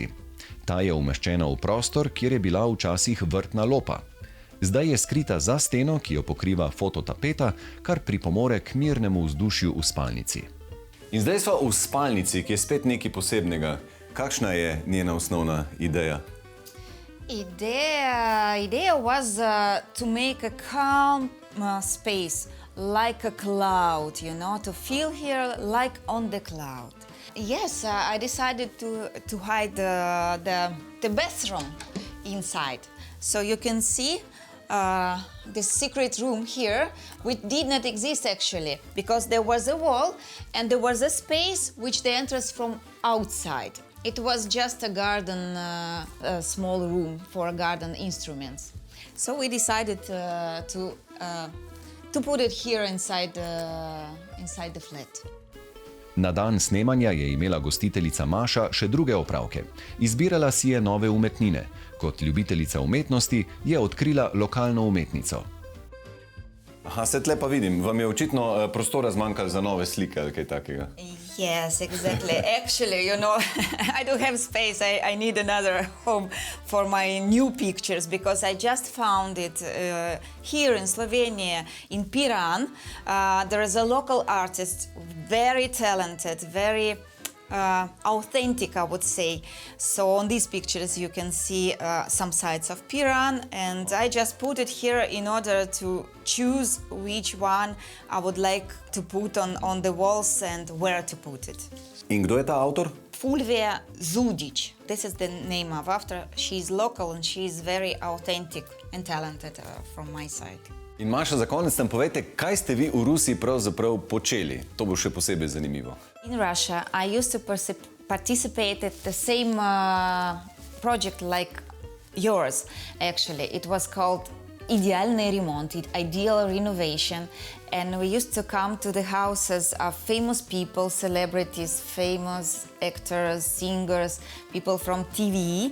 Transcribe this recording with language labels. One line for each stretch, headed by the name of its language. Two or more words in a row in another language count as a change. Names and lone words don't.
Slovenian: Ta je umeščena v prostor, kjer je bila včasih vrtna lopa. Zdaj je skrita za steno, ki jo pokriva fototapeta, kar pripomore k mirnemu vzdušju v spalnici. In zdaj smo v spalnici, ki je spet nekaj posebnega. Kakšna je njena osnovna ideja?
English: Idea was to make a calm space, like a cloud, you know, to feel here like on the cloud. Yes, I decided to hide the bathroom inside. So you can see the secret room here, which did not exist actually, because there was a wall and there was a space which they entered from outside. It was just a garden, a small room for garden instruments. So we decided to put it here inside the flat.
Slovenian: Na dan snemanja je imela gostiteljica Maša še druge opravke. Izbirala si je nove umetnine. Kot ljubiteljica umetnosti je odkrila lokalno umetnico. Aha, se tle pa vidim. Vam je očitno prostora zmanjkalo za nove slike ali kaj takega?
English: Yes, exactly. Actually, you know, I don't have space. I need another home for my new pictures because I just found it here in Slovenia, in Piran. There is a local artist, very talented, very authentic, I would say. So on these pictures you can see some sides of Piran, and I just put it here in order to choose which one I would like to put on the walls and where to put it.
Slovenian: In kdo je ta avtor? Fulvia Zudic.
English: This is the name of after. She's local and she's very authentic and talented from my side.
Slovenian: In Maša, za konec nam povejte, kaj ste vi v Rusiji pravzaprav počeli? To bo še posebej zanimivo.
English: In Russia, I used to participate at the same project like yours, actually. It was called Idealny Remont, Ideal Renovation, and we used to come to the houses of famous people, celebrities, famous actors, singers, people from TV.